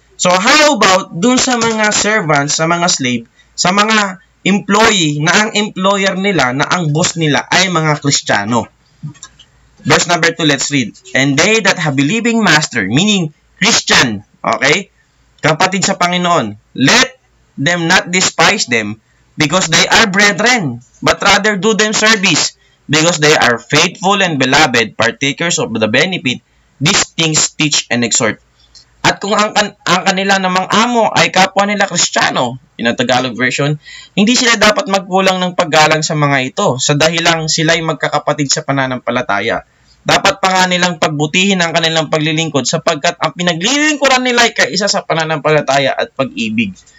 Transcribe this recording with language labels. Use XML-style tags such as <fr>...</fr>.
<tl>So, how about dun sa mga servants, sa mga slave, sa mga employee na ang employer nila, na ang boss nila ay mga Kristiyano?</tl> <en>Verse number 2, let's read. And they that have believing master, meaning Christian, okay?</en> <tl>Kapatid sa Panginoon,</tl> <en>let them not despise them because they are brethren, but rather do them service, because they are faithful and beloved, partakers of the benefit. These things teach and exhort.</en> <tl>At kung ang kanila namang amo ay kapwa nila Kristiyano,</tl> <en>in a Tagalog version,</en> <tl>hindi sila dapat magkulang ng paggalang sa mga ito, sa dahilang sila'y magkakapatid sa pananampalataya. Dapat pa nga nilang pagbutihin ang kanilang paglilingkod, sapagkat ang pinaglilingkuran nila ay kaisa sa pananampalataya at pag-ibig.</tl>